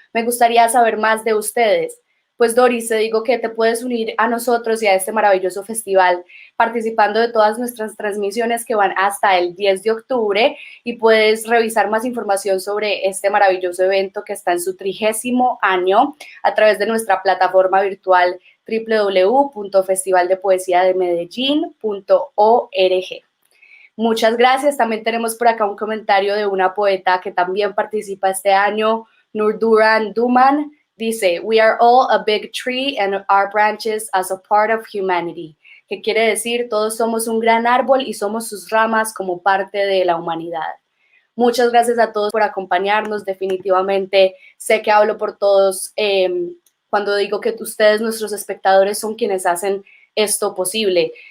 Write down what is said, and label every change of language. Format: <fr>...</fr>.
<es>Me gustaría saber más de ustedes. Pues, Doris, te digo que te puedes unir a nosotros y a este maravilloso festival participando de todas nuestras transmisiones que van hasta el 10 de octubre y puedes revisar más información sobre este maravilloso evento que está en su 30º año a través de nuestra plataforma virtual www.festivaldepoesiademedellin.org. Muchas gracias. También tenemos por acá un comentario de una poeta que también participa este año, Nurduran Duman. Dice,</es> <en>we are all a big tree and our branches as a part of humanity.</en> <es>Que quiere decir, todos somos un gran árbol y somos sus ramas como parte de la humanidad. Muchas gracias a todos por acompañarnos. Definitivamente sé que hablo por todos cuando digo que ustedes, nuestros espectadores, son quienes hacen esto posible.</es>